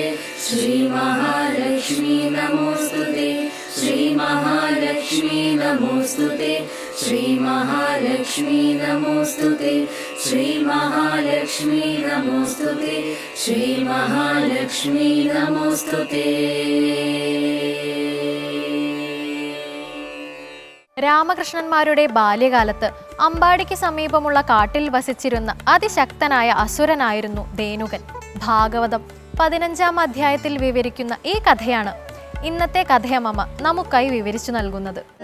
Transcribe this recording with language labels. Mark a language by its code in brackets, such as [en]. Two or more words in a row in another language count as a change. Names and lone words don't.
[sa] श्री महालक्ष्मी नमोऽस्तु ते। श्री महालक्ष्मी नमोऽस्तु ते। श्री महालक्ष्मी नमोऽस्तु ते। श्री महालक्ष्मी नमोऽस्तु ते। श्री महालक्ष्मी नमोऽस्तु ते। [ml] രാമകൃഷ്ണന്മാരുടെ ബാല്യകാലത്ത് അമ്പാടിക്ക് സമീപമുള്ള കാട്ടിൽ വസിച്ചിരുന്ന അതിശക്തനായ അസുരനായിരുന്നു ധേനുകൻ. ഭാഗവതം 15-ാം അധ്യായത്തിൽ വിവരിക്കുന്ന ഈ കഥയാണ് ഇന്നത്തെ കഥയമ്മ നമുക്കായി വിവരിച്ചു നൽകുന്നത്.